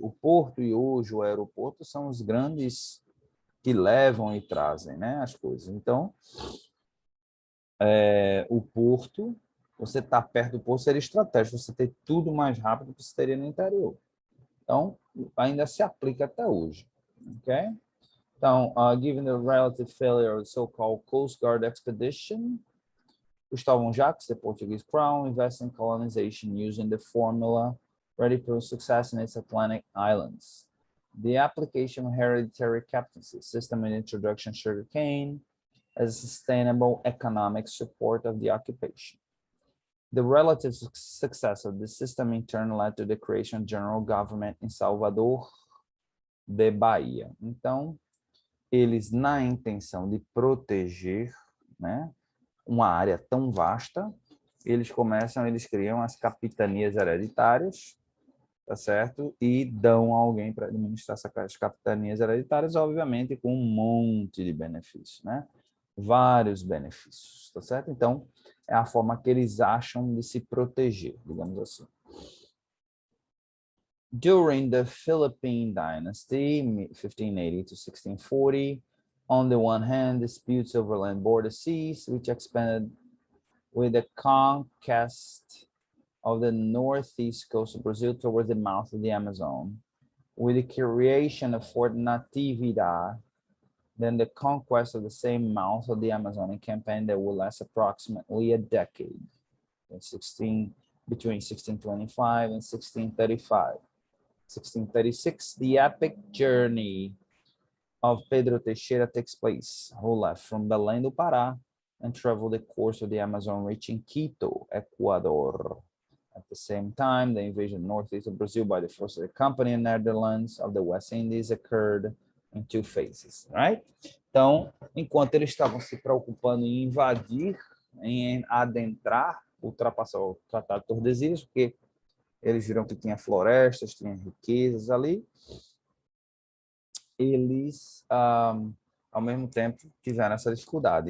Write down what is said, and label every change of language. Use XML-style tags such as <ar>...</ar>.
<pt>O porto e hoje o aeroporto são os grandes que levam e trazem, né, as coisas. Então, o porto você estar perto do porto seria estratégico, você ter tudo mais rápido que você teria no interior. Então, ainda se aplica até hoje. Ok?</pt> <en>Então, given the relative failure of the so-called Coast Guard expedition, Gustavo Jacques, the Portuguese crown, invested in colonization using the formula ready for success in its Atlantic islands. The application of hereditary captaincy system and introduction of sugarcane as a sustainable economic support of the occupation. The relative success of the system in turn led to the creation of general government in Salvador de Bahia.</en> <pt>Então, eles, na intenção de proteger, né, uma área tão vasta, eles criam as capitanias hereditárias, tá certo? E dão a alguém para administrar essas capitanias hereditárias, obviamente com um monte de benefícios, né? Vários benefícios, tá certo? Então, é a forma que eles acham de se proteger, digamos assim.</pt> <en>During the Philippine Dynasty, 1580 to 1640, on the one hand, disputes over land border ceased, which expanded with the conquest of the northeast coast of Brazil towards the mouth of the Amazon. With the creation of Fort Natividad, then the conquest of the same mouth of the Amazonian campaign that will last approximately a decade, between 1625 and 1635. 1636, the epic journey of Pedro Teixeira takes place, who left from Belém do Pará and traveled the course of the Amazon, reaching Quito, Ecuador. At the same time, the invasion northeast of Brazil by the force of the Company and Netherlands of the West Indies occurred in two phases, right?</en> <pt>Então, enquanto eles estavam se preocupando em invadir, em adentrar, ultrapassar o Tratado de Tordesilhas, porque eles viram que tinha florestas, tinha riquezas ali, eles, ao mesmo tempo, tiveram essa dificuldade.</pt>